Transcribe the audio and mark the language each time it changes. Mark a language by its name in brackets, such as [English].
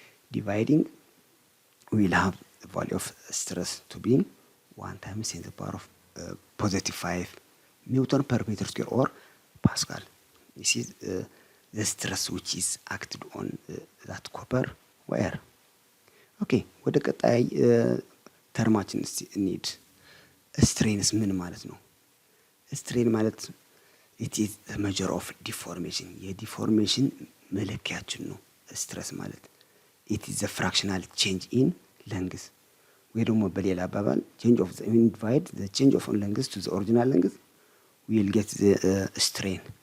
[English] dividing we will have the value of stress to be 1 times 10 to the power of +5 newton per meter square or pascal. this is the stress which is acted on that copper wire. [Amharic] ኦኬ ወደ ቀጣይ ተርማችን እስቲ እንሂድ። ስትሬንስ ምን ማለት ነው? ስትሬን ማለት [English] it is the measure of deformation [Amharic] የዲፎርሜሽን መለኪያችን ነው። ስትረስ ማለት [English] it is the fractional change in length [Amharic] ወይ ደግሞ በሌላ አባባል [English] change of the divide the change of length to the original length we will get the strain.